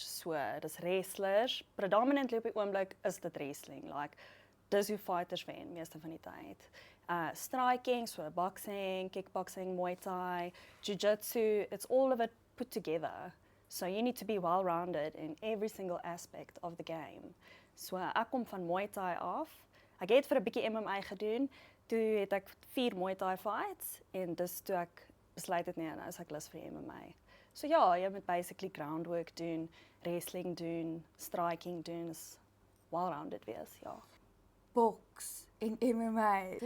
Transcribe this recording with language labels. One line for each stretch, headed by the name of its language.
Afrikaans: So, dis wrestlers, predominantly op die oomblik is dit wrestling, like dis hoe fighters wen meeste van die tyd.
English: Striking, so boxing, kickboxing, Muay Thai, jiu-jitsu, it's all of it put together. So you need to be well-rounded in every single aspect of the game.
Afrikaans: So ek kom van Muay Thai af. Ek het vir 'n bietjie MMA gedoen. Toe het ek 4 Muay Thai fights en dis toe ek besluit het nee, nou is ek lus vir MMA. So ja, jy moet basically groundwork doen, wrestling doen, striking doen, is well-rounded wees, ja. Boks en MMA.